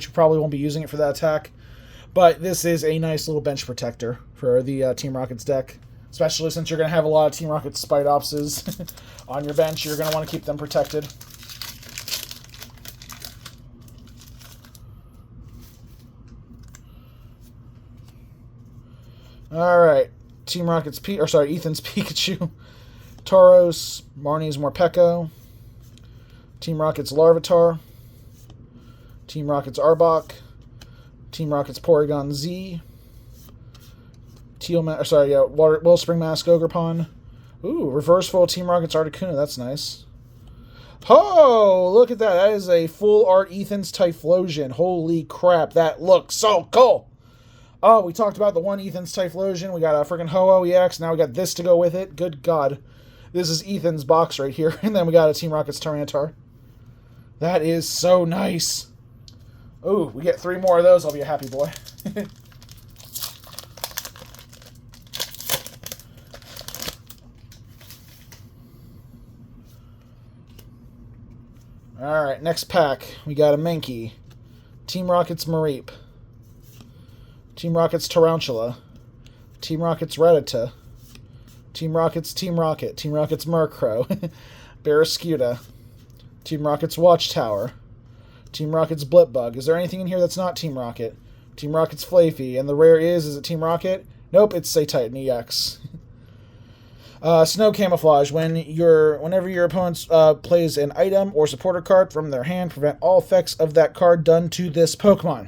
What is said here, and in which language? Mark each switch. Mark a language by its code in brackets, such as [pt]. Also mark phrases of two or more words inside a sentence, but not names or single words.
[en] You probably won't be using it for that attack. But this is a nice little bench protector for the Team Rocket's deck. Especially since you're going to have a lot of Team Rocket Spite Opses on your bench. You're going to want to keep them protected. Alright. Team Rocket's Ethan's Pikachu. Tauros. Marnie's Morpeko. Team Rocket's Larvitar. Team Rocket's Arbok. Team Rocket's Porygon Z. Wellspring Mask Ogerpon. Ooh, reverse full Team Rocket's Articuno. That's nice. Oh, look at that. That is a full art Ethan's Typhlosion. Holy crap, that looks so cool. Oh, we talked about the one Ethan's Typhlosion. We got a freaking Ho-Oh EX. Now we got this to go with it. Good God. This is Ethan's box right here. And then we got a Team Rocket's Tyranitar. That is so nice. Ooh, we get 3 more of those. I'll be a happy boy. Alright, next pack. We got a Mankey. Team Rocket's Mareep. Team Rocket's Tarantula. Team Rocket's Rattata. Team Rocket's Team Rocket. Team Rocket's Murkrow. Barraskewda. Team Rocket's Watchtower. Team Rocket's Blipbug. Is there anything in here that's not Team Rocket? Team Rocket's Flaffy. And the rare is it Team Rocket? Nope, it's Titan EX. Snow Camouflage. Whenever your opponent plays an item or supporter card from their hand, prevent all effects of that card done to this Pokemon.